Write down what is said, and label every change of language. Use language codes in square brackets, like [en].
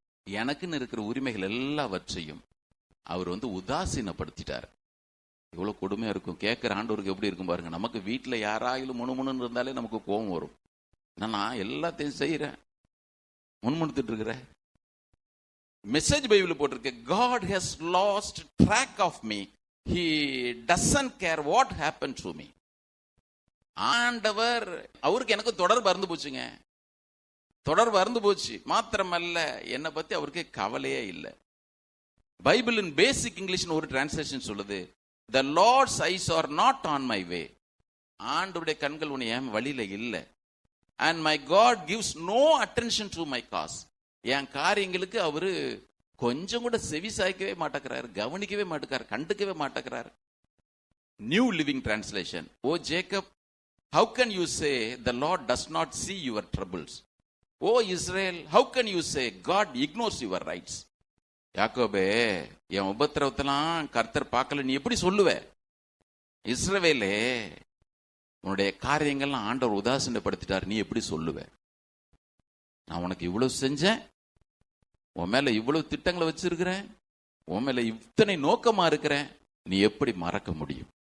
[ta] எனக்குன்னு இருக்கிற உரிமைகள் எல்லாவற்றையும் அவர் உதாசீனப்படுத்திட்டார். இவ்வளவு கொடுமையா இருக்கும். கேட்கிற ஆண்டவருக்கு எப்படி இருக்கும் பாருங்க. நமக்கு வீட்டுல யாராயிலும் முணுமுணுன்னு இருந்தாலே நமக்கு கோபம் வரும். நான் எல்லாத்தையும் செய்யறேன், முன்முணுத்துட்டு இருக்கிறேன். மெசேஜ் பைபிள் போட்டிருக்கு, [en] God has lost track of me. He doesn't care what happened to me. [ta] ஆண்டவர் அவருக்கு எனக்கு தொடர்பு அறுந்து போச்சுங்க. தொடர்பு அறுந்து போச்சு. மாத்திரமல்ல, என்னை பத்தி அவருக்கு கவலையே இல்லை. பைபிளின் பேசிக் இங்கிலீஷ் ஒரு டிரான்ஸ்லேஷன் சொல்லுது, [en] The Lord's eyes are not on my way. [ta] ஆண்டவருடைய கண்கள் உன்னை என் வழியில இல்லை. [en] And my God gives no attention to my cause. [ta] என் காரியங்களுக்கு அவரு கொஞ்சம் கூட செவி சாய்க்கவே மாட்டேங்கிறாரு, கவனிக்கவே மாட்டேங்கிறாரு, கண்டுக்கவே மாட்டேங்கிறாரு. [en] New Living Translation, oh Jacob, how can you say the Lord does not see your troubles? Oh Israel, how can you say God ignores your rights? [ta] யாக்கோபே, என் உபத்திரவத்தெல்லாம் கர்த்தர் பார்க்கல நீ எப்படி சொல்லுவ? இஸ்ரவேலே, உன்னுடைய காரியங்கள்லாம் ஆண்டவர் உதாசீனப்படுத்திட்டார், நீ எப்படி சொல்லுவ? நான் உனக்கு இவ்வளவு செஞ்சேன், உன் மேல இவ்வளவு திட்டங்களை வச்சிருக்கிறேன், உன் மேல இத்தனை நோக்கமா இருக்கிறேன், நீ எப்படி மறக்க முடியும்?